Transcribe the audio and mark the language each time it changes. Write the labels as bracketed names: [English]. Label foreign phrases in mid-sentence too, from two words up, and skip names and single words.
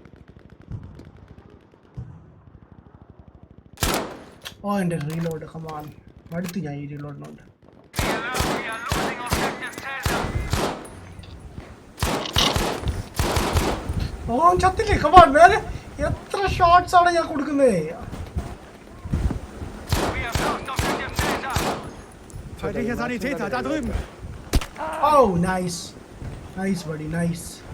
[Malayalam] ഓ എൻ്റെ റീലോഡ്, കമാൻ മടുത്തു ഞാൻ ഈ റീലോഡിനോണ്ട്. ഓ ചത്തില്ലേ? കമാൻ വേറെ എത്ര ഷോട്ട്സ് ആണ് ഞാൻ കൊടുക്കുന്നത്? [German] Feindlicher Sanitäter, da drüben! [English] Oh, nice. Nice, buddy, nice.